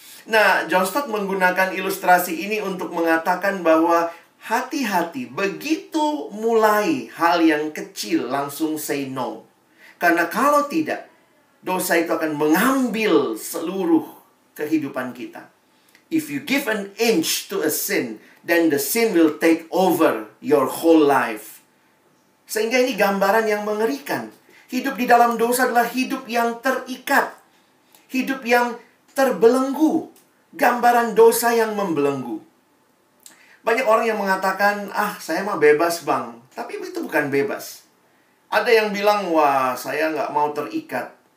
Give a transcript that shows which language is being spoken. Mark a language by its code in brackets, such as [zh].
[id] Nah, John Stott menggunakan ilustrasi ini untuk mengatakan bahwa hati-hati, begitu mulai hal yang kecil langsung [en] say no. [id] Karena kalau tidak, dosa itu akan mengambil seluruh kehidupan kita. [en] If you give an inch to a sin, then the sin will take over your whole life. [id] Sehingga ini gambaran yang mengerikan. Hidup di dalam dosa adalah hidup yang terikat. Hidup yang terbelenggu. Gambaran dosa yang membelenggu. Banyak orang yang mengatakan, saya mah bebas bang. Tapi itu bukan bebas. Ada yang bilang, wah saya nggak mau terikat.